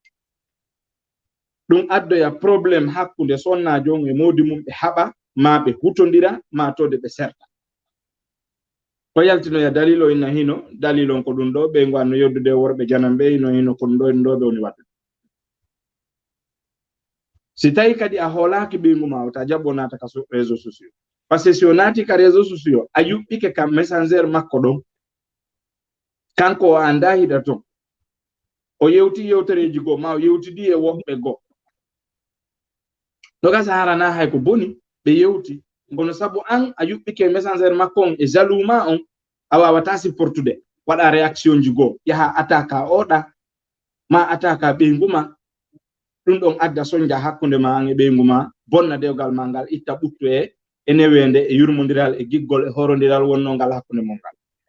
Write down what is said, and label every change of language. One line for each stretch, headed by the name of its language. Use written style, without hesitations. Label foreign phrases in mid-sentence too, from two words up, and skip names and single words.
Fula: ɗum addoya probléme hakkunde sonnajo on e modi mum ɓe haɓa ma ɓe hutodira ma tode ɓe serta ko yaltinoya dalil o inna hino dalil on ko ɗum ɗo ɓeygu anno yoddude worɓe janam ɓe ino hino ko ɗum ɗo en ɗo ɓe woni wadde si tawi kadi a hoolaki ɓeygu ma o ta jaɓɓo naata ka
French: réseau sociaux par ce que
Fula: si o naati ka
French: réseau sociaux
Fula: a yuɓɓike kam messenger makko ɗon kanko o anda hiɗa ton o yewti yewtereji goo ma o yewtidi e woɓɓe goo no gasa harana hay ko boni ɓe yewti kono sabu an a yuɓɓike messenger makko on e jaloux ma on a wawata supportude waɗa réaction ji goo yaha ataka oɗa ma ataka ɓeygu ma ɗum ɗon adda sonja hakkunde ma an e ɓeygu ma bonna dewgal ma ngal itta ɓuttu e newende e yurmodiral e giggol e horodiral wonno ngal hakkunde mon ngal